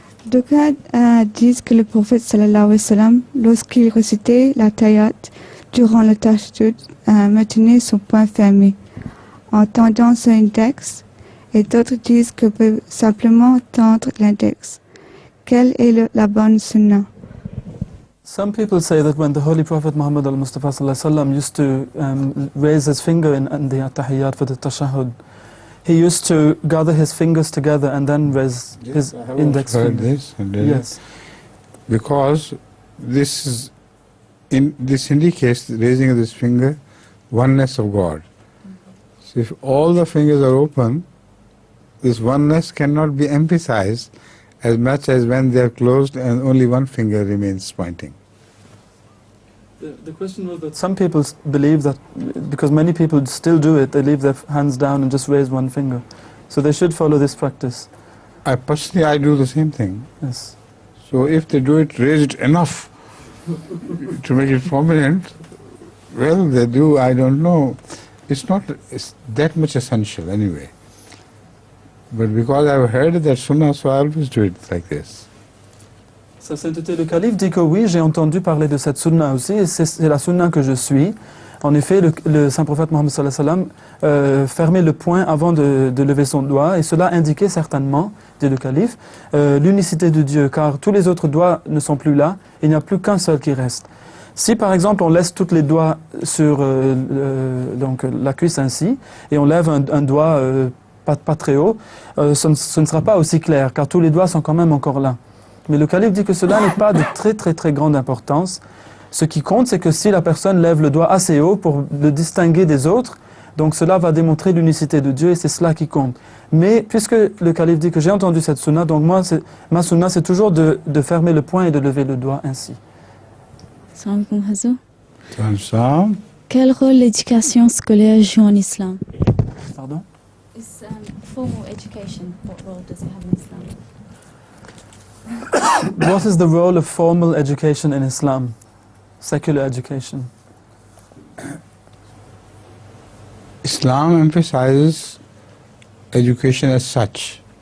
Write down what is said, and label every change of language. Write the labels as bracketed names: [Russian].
[French] D'aucuns disent que le prophète sallallahu alayhi wa sallam, lorsqu'il récitait la tayyat durant le tahajjud, maintenait son poing fermé en tendant son index, et d'autres disent que peut simplement tendre l'index. Quelle est la bonne sunnah? [English] Some people say that when the Holy Prophet Muhammad al-Mustafa used to raise his finger in the tahiyyat for the tashahhud, he used to gather his fingers together and then raise his index finger. This Yes. Because this indicates raising of this finger oneness of God. So if all the fingers are open, this oneness cannot be emphasized as much as when they are closed and only one finger remains pointing. The question was that some people believe that, because many people still do it, they leave their hands down and just raise one finger. So they should follow this practice. I do the same thing. Yes. So if they do it, raise it enough to make it prominent, well, they do, I don't know. It's that much essential anyway. But because I've heard that sunnah, so I always do it like this. [French] Sa sainteté le calife dit que oui, j'ai entendu parler de cette sunna aussi, et c'est la sunna que je suis. En effet, le saint prophète Mohammed sallallahu alayhi wa sallam fermait le poing avant de lever son doigt, et cela indiquait certainement, dit le calife, l'unicité de Dieu, car tous les autres doigts ne sont plus là, il n'y a plus qu'un seul qui reste. Si par exemple on laisse tous les doigts sur donc, la cuisse ainsi, et on lève un doigt pas très haut, ce ne sera pas aussi clair, car tous les doigts sont quand même encore là. Mais le calife dit que cela n'est pas de très grande importance. Ce qui compte, c'est que si la personne lève le doigt assez haut pour le distinguer des autres, donc cela va démontrer l'unicité de Dieu et c'est cela qui compte. Mais puisque le calife dit que j'ai entendu cette sunna, donc ma sunna c'est toujours de fermer le poing et de lever le doigt ainsi. [Arabic] Salam alaikum Hazou. [French] Quel rôle l'éducation scolaire joue en islam? Pardon? [English] Is formal education, what role does it have in Islam? What is the role of formal education in Islam? Secular education. Islam emphasizes education as such.